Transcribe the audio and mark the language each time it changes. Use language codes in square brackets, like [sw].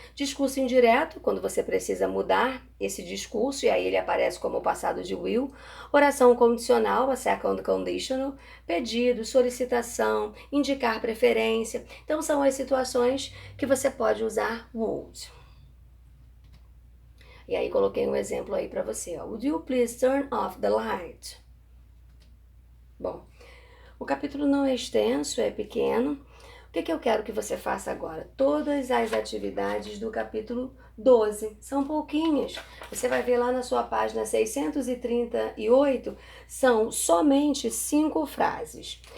[pt] Discurso indireto, quando você precisa mudar esse discurso, e aí ele aparece como o passado de will. Oração condicional, a second conditional. Pedido, solicitação, indicar preferência. Então são as situações que você pode usar would. E aí coloquei um exemplo aí para você, ó. [en] Would you please turn off the light? [pt] Bom, o capítulo não é extenso, é pequeno. O que eu quero que você faça agora? Todas as atividades do capítulo 12. São pouquinhas. Você vai ver lá na sua página 638, são somente 5 frases.